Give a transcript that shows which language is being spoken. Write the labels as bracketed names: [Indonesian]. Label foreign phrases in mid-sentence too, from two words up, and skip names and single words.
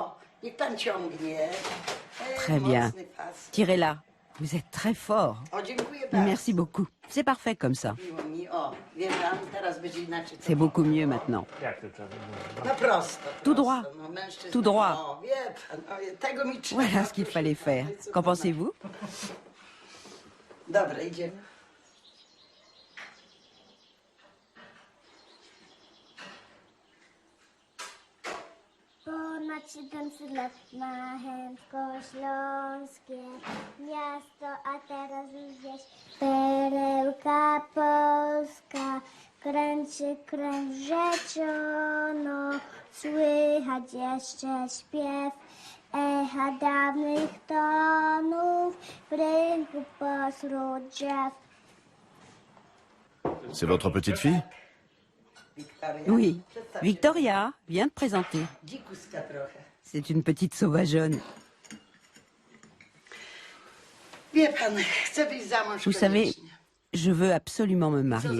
[French] Très bien. Tirez-la. Vous êtes très fort. Merci beaucoup. C'est parfait comme ça. C'est beaucoup mieux maintenant. Tout droit. Tout droit. Voilà ce qu'il fallait faire. Qu'en pensez-vous? [Polish] Ponad 700 lat ma Chętko-Śląskie miasto, a teraz już wieś perełka polska. Kręć się, kręć rzeciono, słychać jeszcze śpiew echa dawnych tonów w rynku pośród drzew. [French] C'est votre petite fille? Oui. Victoria, viens te présenter. C'est une petite sauvageonne. Vous savez, je veux absolument me marier.